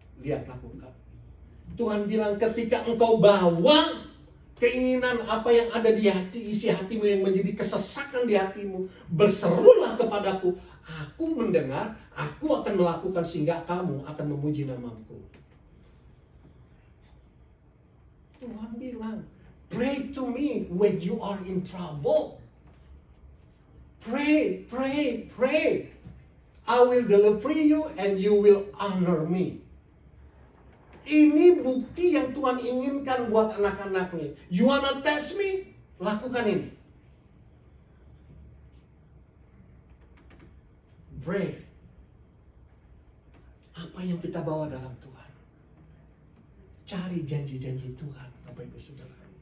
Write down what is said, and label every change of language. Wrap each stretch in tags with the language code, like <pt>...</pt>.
<id>Lihat, lakukan. Tuhan bilang ketika engkau bawa keinginan apa yang ada di hati, isi hatimu yang menjadi kesesakan di hatimu, berserulah kepadaku. Aku mendengar, aku akan melakukan sehingga kamu akan memuji namaku. Tuhan bilang,</id> <en>pray to me when you are in trouble. Pray, pray, pray. I will deliver you and you will honor me.</en> <id>Ini bukti yang Tuhan inginkan buat anak-anaknya.</id> <en>You wanna test me?</en> <id>Lakukan ini.</id> <en>Pray.</en> <id>Apa yang kita bawa dalam Tuhan? Cari janji-janji Tuhan, Bapak Ibu Saudara.</id>